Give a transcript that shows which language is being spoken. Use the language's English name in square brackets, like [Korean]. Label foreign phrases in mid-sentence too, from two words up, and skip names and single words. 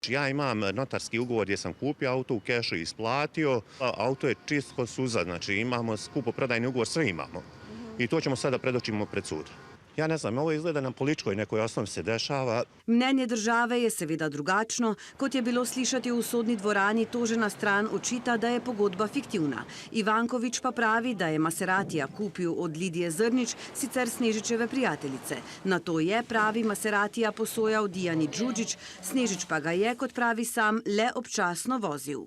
[Croatian] Ja imam notarski ugovor gdje sam kupio auto, u kešu isplatio, auto je čist ko suza, znači imamo kupoprodajni ugovor, sve imamo. I to ćemo sada predočimo pred sud. Ja ne znam, ovo izgleda na političkoj nekoj osnovi se dešava. [Slovenian] Mnenje države je seveda drugačno, kot je bilo slišati v sodni dvorani, tožena stran očita, da je pogodba fiktivna. Ivankovič pa pravi, da je Maseratija kupil od Lidije Zrnič, sicer Snežičeve prijateljice. Na to je, pravi, Maseratija posojal Dijani Đuđić, Snežič pa ga je, kot pravi sam, le občasno vozil.